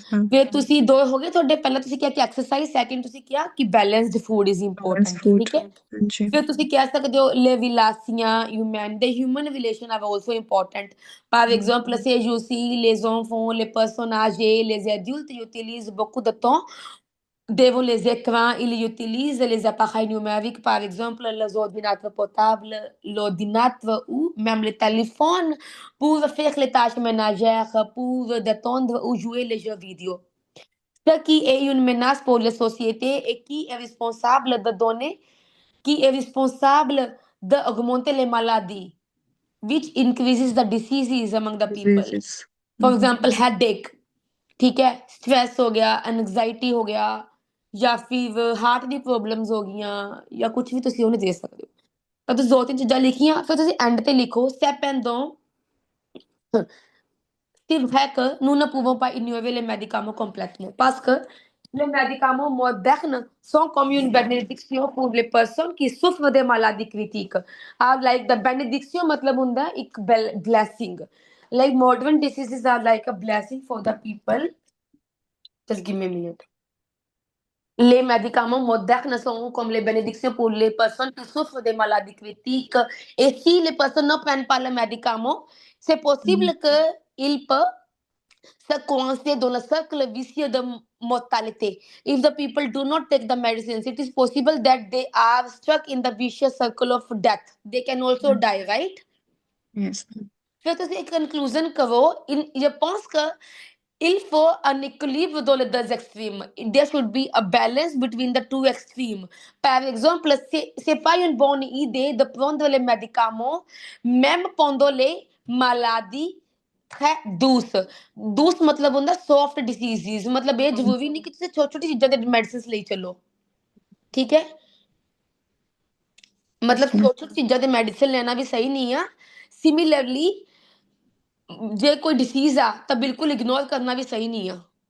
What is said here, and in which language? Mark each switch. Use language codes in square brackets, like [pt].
[pa] ਫਿਰ ਤੁਸੀਂ ਦੋ ਹੋ ਗਏ ਤੁਹਾਡੇ ਪਹਿਲਾਂ ਤੁਸੀਂ ਕਿਹਾ ਕਿ ਐਕਸਰਸਾਈਜ਼ ਸੈਕਿੰਡ ਤੁਸੀਂ ਕਿਹਾ ਕਿ ਬੈਲੈਂਸਡ ਫੂਡ ਇਜ਼ ਇੰਪੋਰਟੈਂਟ ਠੀਕ ਹੈ ਫਿਰ ਤੁਸੀਂ ਕਹਿ ਸਕਦੇ ਹੋ [fr] le relations humaines des [en] human relations are also important [fr] par exemple ces jours-ci les enfants les personnes âgées les adultes utilisent beaucoup de temps devant les écrans, ils utilisent les appareils numériques, par exemple les ordinateurs portables, l'ordinateur ou même le téléphone pour faire les tâches ménagères, pour détendre ou jouer les jeux vidéo. Ce qui est une menace pour la société et qui est responsable de donner, qui est responsable d'augmenter les maladies, [en] which increases the diseases among the people. For example, headache. [hi] ठीक है stress हो गया [pa] anxiety हो गया ਜਾਂ ਫਿਰ heart ਦੀ problems ਹੋ ਗਈਆਂ ਜਾਂ ਕੁਝ ਵੀ ਤੁਸੀਂ ਉਹਨੂੰ ਦੇ ਸਕਦੇ ਹੋ ਤਾਂ ਤੁਸੀਂ ਦੋ ਤਿੰਨ ਚੀਜ਼ਾਂ ਲਿਖੀਆਂ ਫਿਰ ਤੁਸੀਂ ਐਂਡ ਤੇ ਲਿਖੋ sapendo Silveca [fr] nous ne pouvons pas ignorer les médicaments complètement parce que les médicaments modernes sont comme une bénédiction pour les personnes qui souffrent des maladies critiques. [en] Like the benediction [hi] मतलब [pa] ਹੁੰਦਾ ਇੱਕ [en] blessing. Like modern diseases are like a blessing for the people. Just give me a minute. [fr] Les médicaments modernes sont comme les bénédictions pour les personnes qui souffrent des maladies critiques. Et si les personnes ne prennent pas le médicament, c'est possible qu'ils peuvent se coincer dans le cercle vicieux de mortalité. [en] If the people do not take the medicines, it is possible that they are stuck in the vicious circle of death. They can also die, right? Yes. [hi] फिर [pa] ਤੁਸੀਂ [hi] एक conclusion करो [fr] je pense que il faut un équilibre dans les deux extrêmes. [en] There should be a balance between the two extremes. [fr] Par exemple, c'est pas une bonne idée de prendre les médicaments même pendant les maladies très douces. [pa] douce मतलब ਹੁੰਦਾ [en] soft diseases [hi] मतलब [pa] ਇਹ ਜ਼ਰੂਰੀ ਨਹੀਂ ਕਿ ਤੁਸੀਂ ਛੋਟੀ ਛੋਟੀ ਚੀਜ਼ਾਂ ਦੇ ਮੈਡੀਸਿਨਸ ਲਈ ਚੱਲੋ ਠੀਕ ਹੈ ਮਤਲਬ ਛੋਟੀ ਛੋਟੀ ਚੀਜ਼ਾਂ ਦੇ ਮੈਡੀਸਿਨ ਲੈਣਾ ਵੀ ਸਹੀ ਨਹੀਂ ਆ ਸਿਮਿਲਰਲੀ ਜੇ ਕੋਈ ਡਿਸੀਜ਼ ਆ ਤਾਂ ਬਿਲਕੁਲ ਇਗਨੋਰ ਕਰਨਾ ਵੀ ਸਹੀ ਨਹੀਂ ਆ